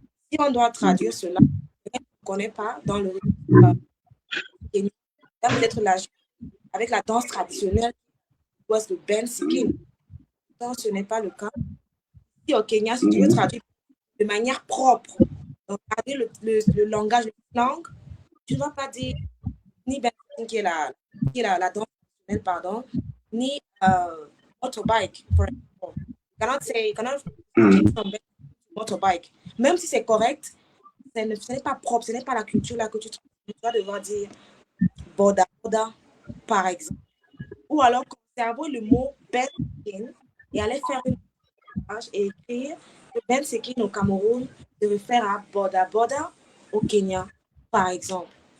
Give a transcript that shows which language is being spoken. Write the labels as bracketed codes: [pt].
[fr] Si on doit traduire cela, on ne connaît pas dans le Kenya, peut-être avec la danse traditionnelle, le bensikin. Donc, ce n'est pas le cas. Au Kenya, si tu veux traduire de manière propre, donc garder le langage, la langue, tu ne dois pas dire ni bensikin qui est la danse traditionnelle, pardon, ni motorbike, [en] for example. You cannot change from motorbike. [fr] Même si c'est correct, ce n'est pas propre, ce n'est pas la culture là que tu dois devoir dire boda, par exemple. Ou alors conserver le mot bensikin et aller faire une page et écrire que bensikin au Cameroun se réfère à boda au Kenya, par exemple.